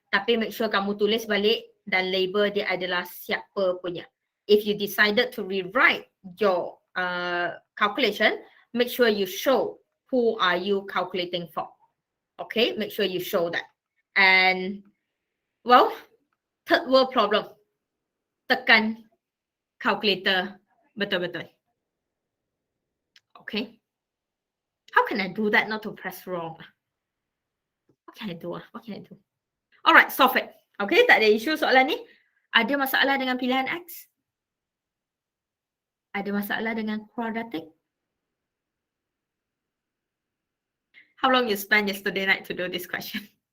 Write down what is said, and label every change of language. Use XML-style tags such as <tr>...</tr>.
<ms>Tapi make sure kamu tulis balik dan label dia adalah siapa punya.</ms> <en>If you decided to rewrite your calculation, make sure you show who are you calculating for. Okay, make sure you show that. And well, third world problem.</en> <ms>Tekan calculator betul-betul. Okay.</ms> <en>How can I do that not to press wrong? What can I do? What can I do? Alright, solve it. Okay,</en> <ms>tak ada isu soalan ni. Ada masalah dengan pilihan X? Ada masalah dengan quadratic?</ms> <en>How long you spent yesterday night to do this question?</en>